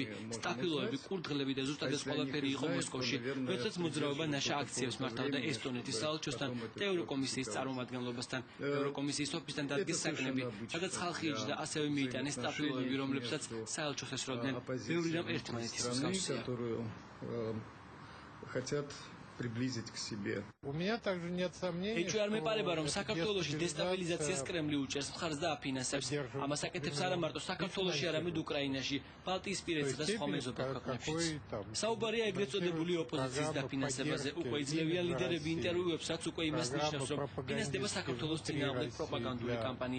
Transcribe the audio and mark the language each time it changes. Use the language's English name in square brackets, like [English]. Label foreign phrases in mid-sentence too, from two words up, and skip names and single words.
[Georgian] სტაფილოები, კურდღლები და ზუსტად ეს ყველაფერი იყო მოსკოვში. როდესაც მოძრაობა ნაშა აქციებს მართავდა ესტონეთის საელჩოსთან და ევროკომისიის წარმომადგენლობასთან. ევროკომისიის ოფისთან დადგეს საკნები, სადაც ხალხი იჯდა, ასევე მიიტანეს სტაფილოები, რომლებსაც საელჩოს ესროდნენ. ბევრი რამ ერთმანეთის მსგავსია. [Russian] Хотят приблизить к себе. У меня также нет сомнений. [Georgian] ეჭვი არ მეპარება რომ საქართველოში დესტაბილიზაციას კრემლი უჭერს, მხარს და აფინანსებს. ამას აკეთებს არა მარტო საქართველოში, არამედ უკრაინაში, ბალტიისპირეთსა და სხვა მეზობელ ქვეყნებშიც. საუბარია ეგრეთ წოდებული ოპოზიციის დაფინანსებაზე. უკვე იძლევიან ლიდერები ინტერვიუებსაც უკვე იმას ნიშნავს, რომ ფინანსდება საქართველოს წინააღმდეგ პროპაგანდული კამპანია.